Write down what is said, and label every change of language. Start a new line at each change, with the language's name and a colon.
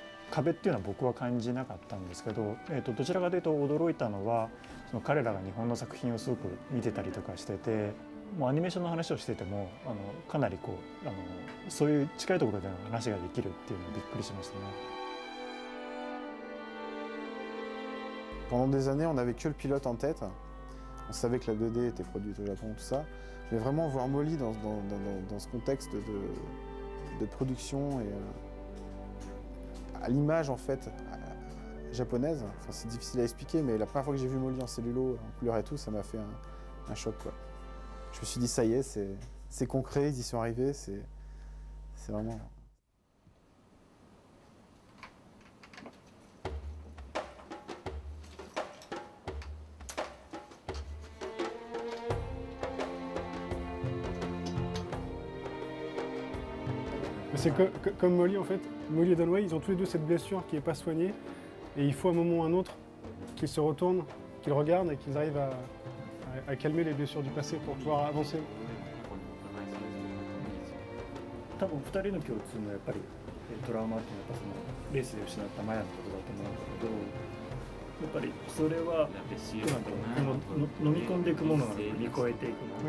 Japanese: 壁っていうのは僕は感じなかったんですけど、どちらかというと驚いたのはその彼らが日本の作品をすごく見てたりとかしてて、もうアニメーションの話をしててもかなりこうそういう近いところでの話ができるっていうのにびっくりしましたね。
French: Pendant des années, on n'avait que le pilote en tête. On savait que la 2D était produite au Japon, tout ça. Mais vraiment voir Molly dans ce contexte de production et à l'image en fait japonaise, enfin, c'est difficile à expliquer, mais la première fois que j'ai vu Molly en cellulo, en couleur et tout, ça m'a fait un choc quoi. Je me suis dit ça y est, c'est concret, ils y sont arrivés, c'est vraiment... Mais c'est comme Molly en fait. Molly et Dunway, ils ont tous les deux cette blessure qui n'est pas soignée. Et il faut à un moment ou à un autre qu'ils se retournent, qu'ils regardent et qu'ils arrivent à calmer les blessures du passé pour pouvoir avancer.
Japanese: 多分2人の共通のやっぱりトラウマっていうのはやっぱそのレースで失ったマヤのことだと思うんだけど、やっぱりそれはどうなんだろう、この飲み込んでいくものが乗り越えていくもの。